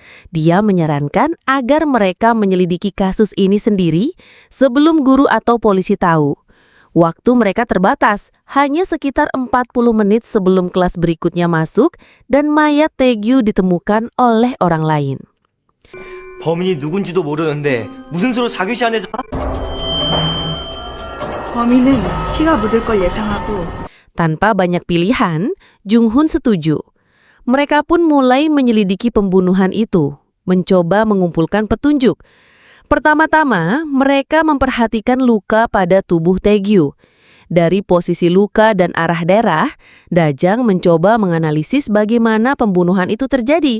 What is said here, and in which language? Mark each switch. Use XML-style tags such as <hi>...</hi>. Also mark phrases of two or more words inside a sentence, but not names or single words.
<id>Dia menyarankan agar mereka menyelidiki kasus ini sendiri sebelum guru atau polisi tahu. Waktu mereka terbatas, hanya sekitar 40 menit sebelum kelas berikutnya masuk dan mayat Tae-gyu ditemukan oleh orang lain.</id> <ko>범인이 누군지도 모르는데 무슨 수로 자규시 안에 범인은 피가 묻을 걸 예상하고</ko> <id>Tanpa banyak pilihan, Jung-hun setuju. Mereka pun mulai menyelidiki pembunuhan itu, mencoba mengumpulkan petunjuk. Pertama-tama, mereka memperhatikan luka pada tubuh Tae-gyu. Dari posisi luka dan arah darah, Da-jeng mencoba menganalisis bagaimana pembunuhan itu terjadi.</id>